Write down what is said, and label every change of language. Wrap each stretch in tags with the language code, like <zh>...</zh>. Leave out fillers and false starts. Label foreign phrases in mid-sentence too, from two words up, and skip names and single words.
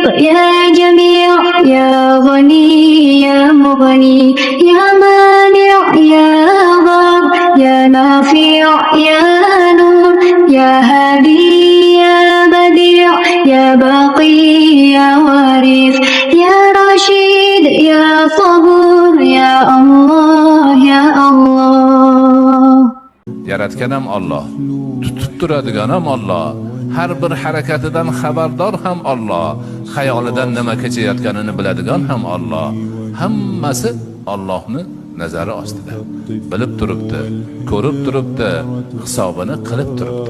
<ar>يا جميع يا غني يا مغني يا مانع يا ضار يا نافع يا نور يا هادي يا بديع يا باقي يا وارث يا رشيد يا صبور يا الله يا الله.</ar> <uz>Yaratgan ham Alloh, tutib turadigan ham Alloh, har bir harakatidan xabardor ham Alloh, xayolidan nima kechayotganini biladigan ham Alloh. Hammasi Allohning nazari ostida. Bilib turibdi, ko'rib turibdi, hisobini qilib turibdi.</uz>